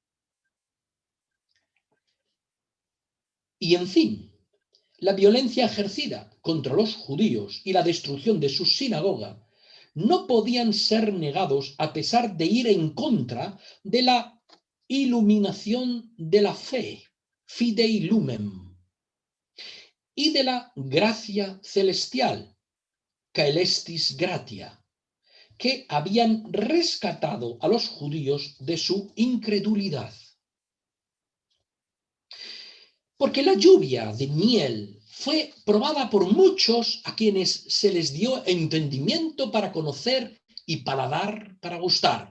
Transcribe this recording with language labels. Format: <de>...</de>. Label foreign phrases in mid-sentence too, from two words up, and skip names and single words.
<es>Y en fin, la violencia ejercida contra los judíos y la destrucción de su sinagoga no podían ser negados a pesar de ir en contra de la iluminación de la fe,</es> <la>fidei lumen,</la> <es>y de la gracia celestial,</es> <la>caelestis gratia,</la> <es>que habían rescatado a los judíos de su incredulidad. Porque la lluvia de miel fue probada por muchos a quienes se les dio entendimiento para conocer y paladar para gustar.</es>